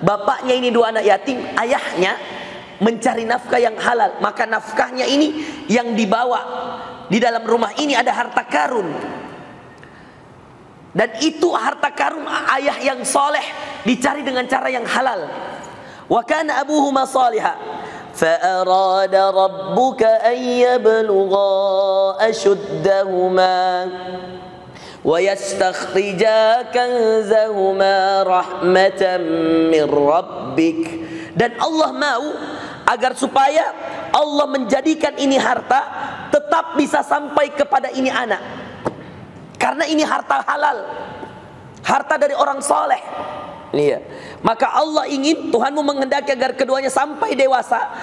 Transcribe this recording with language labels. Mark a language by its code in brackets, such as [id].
[id] Bapaknya ini dua anak yatim, ayahnya mencari nafkah yang halal. Maka nafkahnya ini yang dibawa di dalam rumah ini ada harta karun. Dan itu harta karun ayah yang soleh dicari dengan cara yang halal. [ar] Wa kana abuhuma salihah. فأراد ربك أن يبلغا أشدهما ويستخرجا كنزهما رحمة من ربك. [id] Dan Allah mau agar supaya Allah menjadikan ini harta tetap bisa sampai kepada ini anak, karena ini harta halal, harta dari orang soleh. Iya. Maka Allah ingin, Tuhanmu menghendaki agar keduanya sampai dewasa.